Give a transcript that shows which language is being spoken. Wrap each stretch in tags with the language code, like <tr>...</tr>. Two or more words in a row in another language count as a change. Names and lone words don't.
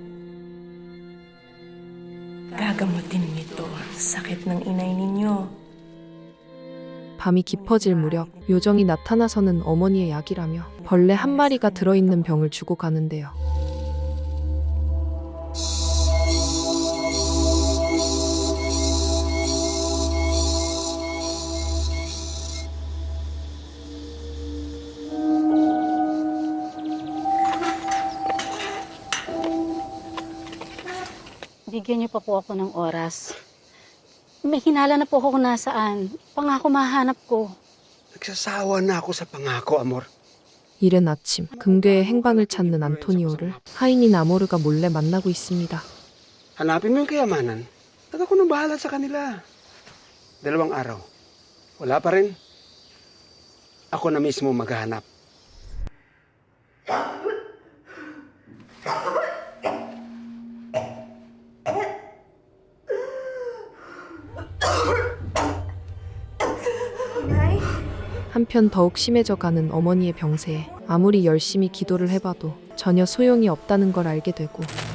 <tl>Gagamutin nito ang sakit ng inay ninyo.</tl> <ko>밤이 깊어질 무렵 요정이 나타나서는 어머니의 약이라며 벌레 한 마리가 들어있는 병을 주고 가는데요.</ko> <tl>Bigyan niyo pa po ako ng oras. May hinala na po ako kung nasaan. Pangako mahanap ko. Nagsasawa na ako sa pangako, amor.</tl> <ko>이른 아침 금괴의 행방을 찾는 안토니오를 하인인 아모르가 몰래 만나고 있습니다.</ko> <tl>Hanapin mo yung kayamanan. At ako nang bahala sa kanila. 2 araw. Wala pa rin. Ako na mismo maghahanap.</tl> <ko>한편 더욱 심해져가는 어머니의 병세에 아무리 열심히 기도를 해봐도 전혀 소용이 없다는 걸 알게 되고</ko>